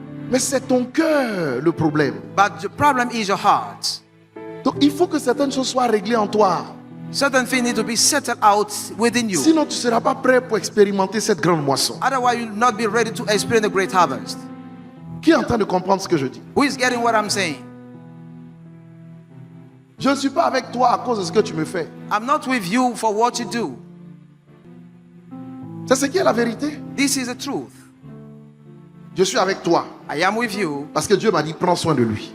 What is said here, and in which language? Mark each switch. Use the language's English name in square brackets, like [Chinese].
[French] Mais c'est ton cœur le problème. [English] but the problem is your heart. [French] Donc il faut que certaines choses soient réglées en toi. [English] Certain things need to be settled out within you. [French] Sinon, tu ne seras pas prêt pour expérimenter cette grande moisson. [English] Otherwise, you'll not be ready to experience the great harvest. [French] Qui est en train de comprendre ce que je dis? [English] Who is getting what I'm saying? [French] Je ne suis pas avec toi à cause de ce que tu me fais. [English] I'm not with you for what you do. [French] C'est ce qui est la vérité. [English] This is the truth. [French] Je suis avec toi [English] I am with you [French] parce que Dieu m'a dit: prends soin de lui.